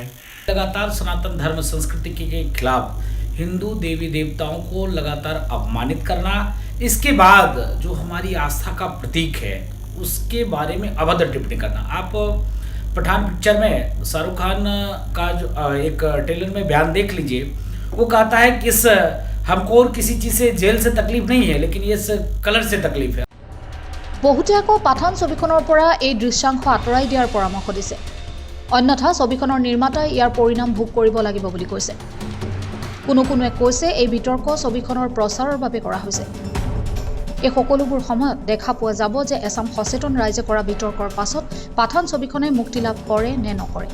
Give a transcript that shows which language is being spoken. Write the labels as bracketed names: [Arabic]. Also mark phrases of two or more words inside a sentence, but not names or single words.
[Hindi] लगातार सनातन धर्म संस्कृति के खिलाफ हिंदू देवी देवताओं को लगातार अपमानित करना, इसके बाद जो हमारी आस्था का प्रतीक है उसके बारे में अभद्र टिप्पणी करना। आप पठान पिक्चर में शाहरुख खान का जो एक ट्रेलर में बयान देख लीजिए, वो कहता है कि हमको और किसी चीज़ से जेल से तकलीफ नहीं है, लेकिन ये कलर से तकलीफ है। [Assamese] বহুতে আকৌ পাঠান ছবিখনৰ পৰা এই দৃশ্যাংশ আঁতৰাই দিয়াৰ পৰামৰ্শ দিছে। অন্যথা ছবিখনৰ নিৰ্মাতাই ইয়াৰ পৰিণাম ভোগ কৰিব লাগিব বুলি কৈছে। কোনোৱে কৈছে এই বিতৰ্ক ছবিখনৰ প্ৰচাৰৰ বাবে কৰা হৈছে। এই সকলোবোৰ সময়ত দেখা পোৱা যাব যে এছাম সচেতন ৰাইজে কৰা বিতৰ্কৰ পাছত পাঠান ছবিখনে মুক্তি লাভ কৰে নে নকৰে।